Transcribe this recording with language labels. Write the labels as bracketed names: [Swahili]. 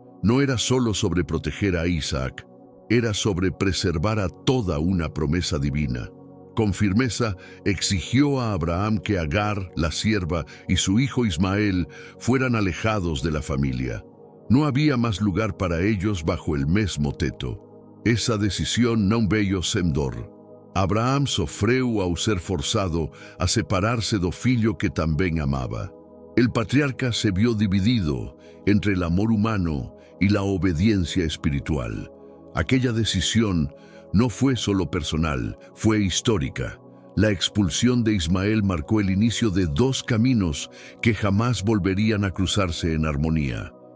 [Spanish] No era solo sobre proteger a Isaac, era sobre preservar a toda una promesa divina. Con firmeza exigió a Abraham que Agar, la sierva, y su hijo Ismael fueran alejados de la familia. No había más lugar para ellos bajo el mismo [Portuguese] teto. Essa decisão não veio sem dor. Abraham sofreu ao ser forçado a separar-se do filho que também amava. [Spanish] El patriarca se vio dividido entre el amor humano y la obediencia espiritual. Aquella decisión no fue solo personal, fue histórica. La expulsión de Ismael marcó el inicio de dos caminos que jamás volverían a cruzarse en armonía.